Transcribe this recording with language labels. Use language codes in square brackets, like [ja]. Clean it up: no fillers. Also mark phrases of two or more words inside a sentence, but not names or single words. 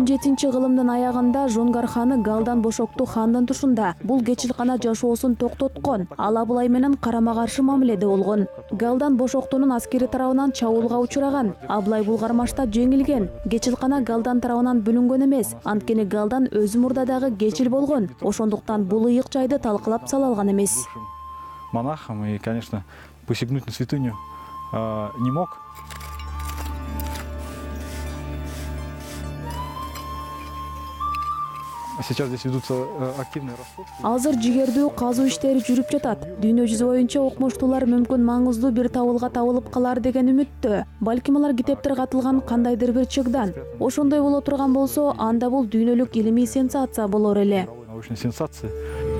[ky] 17-кылымдын аягында Жунгар ханы Галдан Бошокту хандын тушунда бул кечилкана жашоосун токтоткон. Ал Аблай менен карама-каршы мамиледе болгон. Галдан Бошоктунун аскери тарабынан чабуулга учураган. Аблай бул кармашта жеңилген. Кечилкана Галдан тарабынан бүлүнгөн эмес. Анткени Галдан өзү мурдадагы кечил болгон. Ошондуктан бул ыйык жайды талкылап сала алган эмес. [ru] Монахом и, конечно, посягнуть на святыню не мог. Сейчас здесь ведутся активные раскопки. [ky] Азыр жигердүү казуу иштери жүрүп жатат. Дүйнө жүзү боюнча окумуштуулар мүмкүн маңыздуу бир табылга табылып калар деген үмүттө. Балким алар китептер катылган кандайдыр бир чыгдан. Ошондой боло турган болсо, анда бул дүйнөлүк илимий сенсация болор эле. [ru] Научная сенсация.